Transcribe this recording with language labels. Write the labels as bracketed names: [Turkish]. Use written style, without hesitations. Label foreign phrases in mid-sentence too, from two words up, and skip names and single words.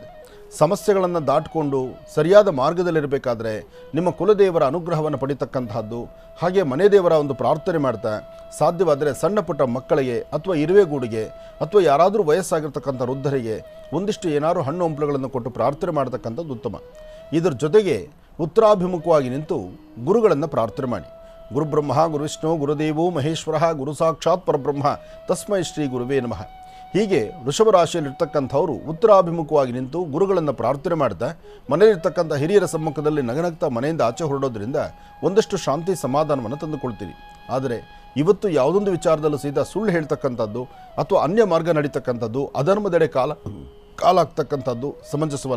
[Kannada] ಸಮಸ್ಯೆಗಳನ್ನು ದಾಟಿಕೊಂಡು ಸರಿಯಾದ ಮಾರ್ಗದಲ್ಲಿರಬೇಕಾದ್ರೆ ನಿಮ್ಮ ಕುಲದೇವರ ಅನುಗ್ರಹವನ್ನು ಪಡಿತಕ್ಕಂತಹದ್ದು, ಹಾಗೆ ಮನೆ ದೇವರ ಒಂದು ಪ್ರಾರ್ಥನೆ ಮಾಡ್ತಾ ಸಾಧ್ಯವಾದರೆ ಸಣ್ಣ ಪುಟ್ಟ ಮಕ್ಕಳಿಗೆ ಅಥವಾ ಇರುವೆಗೂಡಿಗೆ ಅಥವಾ ಯಾರಾದರೂ ವಯಸ್ಸಾಗಿರ್ತಕ್ಕಂಥ ವೃದ್ಧರಿಗೆ ಒಂದಿಷ್ಟು ಏನಾದರೂ ಹಣ್ಣು ಹಂಪಲುಗಳನ್ನು ಕೊಟ್ಟು ಪ್ರಾರ್ಥನೆ ಮಾಡತಕ್ಕಂಥದ್ದು ಉತ್ತಮ. ಇದರ ಜೊತೆಗೆ ಉತ್ತರಾಭಿಮುಖವಾಗಿ ನಿಂತು ಗುರುಗಳನ್ನು ಪ್ರಾರ್ಥನೆ ಮಾಡಿ. [Sanskrit] ಗುರುಬ್ರಹ್ಮ ಗುರುವಿಷ್ಣು ಗುರುದೇವೋ ಮಹೇಶ್ವರ ಗುರು ಸಾಕ್ಷಾತ್ ಪರಬ್ರಹ್ಮ ತಸ್ಮೈ ಶ್ರೀ ಗುರುವೇ ನಮಃ. [Kannada] ಹೀಗೆ ವೃಷಭ ರಾಶಿಯಲ್ಲಿರ್ತಕ್ಕಂಥವರು ಉತ್ತರಾಭಿಮುಖವಾಗಿ ನಿಂತು ಗುರುಗಳನ್ನು ಪ್ರಾರ್ಥನೆ ಮಾಡ್ತಾ ಮನೆಯಲ್ಲಿರ್ತಕ್ಕಂಥ ಹಿರಿಯರ ಸಮ್ಮುಖದಲ್ಲಿ ನಗನಗ್ತಾ ಮನೆಯಿಂದ ಆಚೆ ಹೊರಡೋದ್ರಿಂದ ಒಂದಷ್ಟು ಶಾಂತಿ ಸಮಾಧಾನವನ್ನು ತಂದುಕೊಳ್ತೀರಿ. ಆದರೆ ಇವತ್ತು ಯಾವುದೊಂದು ವಿಚಾರದಲ್ಲೂ ಸೀದಾ ಸುಳ್ಳು ಹೇಳ್ತಕ್ಕಂಥದ್ದು ಅಥವಾ ಅನ್ಯ ಮಾರ್ಗ ನಡೀತಕ್ಕಂಥದ್ದು, ಅಧರ್ಮದೆಡೆ ಕಾಲಾಗ್ತಕ್ಕಂಥದ್ದು ಸಮಂಜಸವಲ್ಲ.